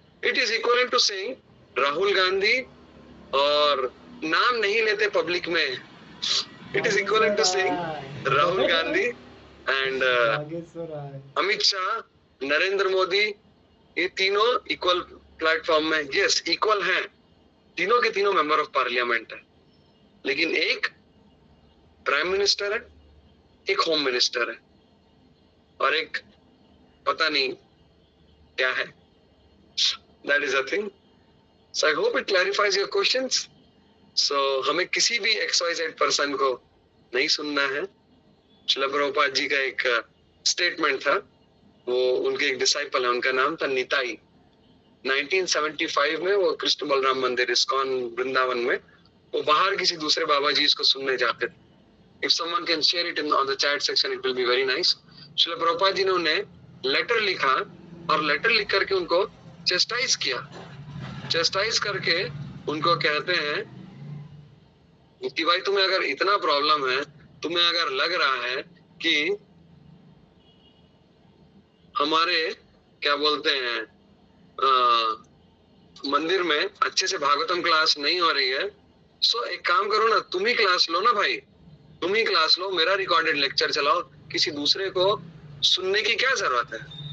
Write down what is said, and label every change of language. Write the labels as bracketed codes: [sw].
[en] it is equal to saying [hi] Rahul Gandhi, और नाम नहीं लेते पब्लिक में, it is equal to saying Rahul Gandhi and Amit Shah, Narendra Modi, ये तीनों इक्वल प्लेटफॉर्म में, यस इक्वल हैं, तीनों के तीनों मेंबर ऑफ पार्लियामेंट है। लेकिन एक प्राइम मिनिस्टर है एक होम मिनिस्टर है और एक पता नहीं क्या है. [en] That is a thing. So I hope it clarifies your questions. [hi] So हमें किसी भी XYZ पर्सन को नहीं सुनना है. श्रील प्रभुपाद जी का एक स्टेटमेंट था, वो उनके एक डिसाइपल है, उनका नाम था निताई. 1975 में वो कृष्ण बलराम मंदिर इस्कॉन वृंदावन में वो बाहर किसी दूसरे बाबा जी इसको सुनने जाते थे. [en] If someone can share it in on the chat section, it will be very nice. [hi] Srila Prabhupada ji ने उन्हें लेटर लिखा और लेटर लिख करके उनको चेस्टाइज किया. चेस्टाइज करके उनको कहते हैं कि भाई तुम्हें अगर इतना प्रॉब्लम है, तुम्हें अगर लग रहा है कि हमारे क्या बोलते हैं मंदिर में अच्छे से भागवतम क्लास नहीं हो रही है, सो एक काम करो ना, तुम ही क्लास लो ना भाई, तुम ही क्लास लो, मेरा रिकॉर्डेड लेक्चर चलाओ, किसी दूसरे को सुनने की क्या जरूरत है.